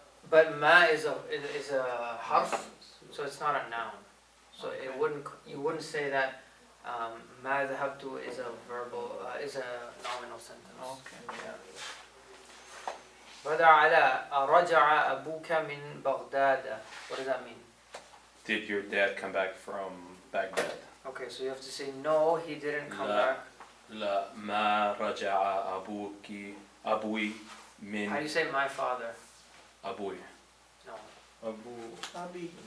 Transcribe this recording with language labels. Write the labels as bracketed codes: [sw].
[en] But ma is a harf, so it's not a noun. So it wouldn't you wouldn't say that ma dhahabtu is a is a nominal sentence. Okay. Yeah. [ar] Brother Ala, رجع أبوك من بغداد. [en] What does that mean? Did your dad come back from Baghdad? Okay, so you have to say no, he didn't come [ar] لا. [en] back. [ar] لا ما رجع أبوي من [en] How do you say my father? [ar] أبوي. [en] No. [ar] Abi.